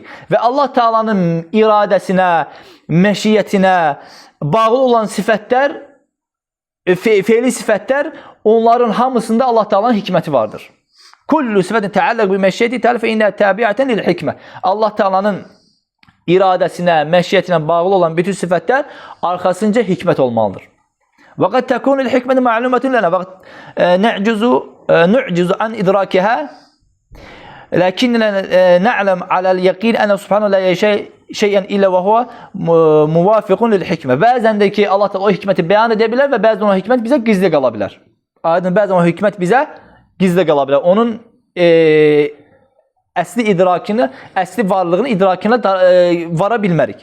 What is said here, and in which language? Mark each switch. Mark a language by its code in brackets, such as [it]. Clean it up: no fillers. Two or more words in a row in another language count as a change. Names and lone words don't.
[az] Və Allah Taala'nın iradəsinə, məşiyyətinə bağlı olan sifətlər, feili sifətlər, onların hamısında Allah Taala'nın hikməti vardır. [ar] كل صفة تتعلق بمشيئته تعالى فإنها تابعة للحكمة. [az] Allah Taala'nın iradəsinə, məşiyyətinə bağlı olan bütün sifətlər arxasınca hikmət olmalıdır. [ar] وقد تكون الحكمة معلومة لنا ونعجز عن إدراكها لكننا نعلم على اليقين أنه سبحانه لا يشاء شيئا إلا وهو موافق للحكمة. [az] Bəzən də ki, Allah o hikməti bəyan edə bilər və bəzən o hikmət bizə gizli qala bilər. Aydın, bəzən o hikmət bizə gizli qala bilər. Onun əsli idrakını, əsli varlığını idrakına vara bilmərik.